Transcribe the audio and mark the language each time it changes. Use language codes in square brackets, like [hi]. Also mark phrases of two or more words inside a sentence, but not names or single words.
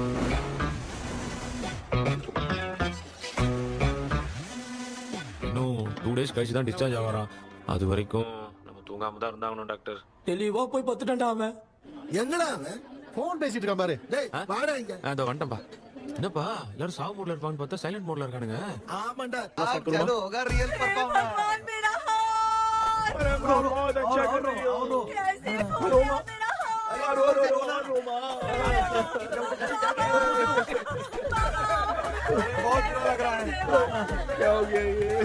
[ta] இன்னும் 2 டேஸ் கழிச்சு தான் டிஸ்சார்ஜ் ஆவாராம். அது வரைக்கும் நம்ம தூங்காம தான் இருந்தாகணும் டாக்டர். தெளிவா போய் பத்துட்டான்டா அவன். எங்கடா அவன்? போன் பேசிட்டு இருக்கான் பாரு. டேய் வாடா இங்க. அதோ வந்துட்டேன்பா. என்னப்பா எல்லாரும் சாவு மோட்ல இருப்பான்னு பார்த்தா [en] silent mode [ta] இருக்கானுங்க. ஆமாண்டா. [hi] चलो होगा [en] real performance. [hi] मेरा हाथ। अरे बहुत अच्छा कर रही हो। बहुत बुरा लग रहा है। क्या हो गया ये?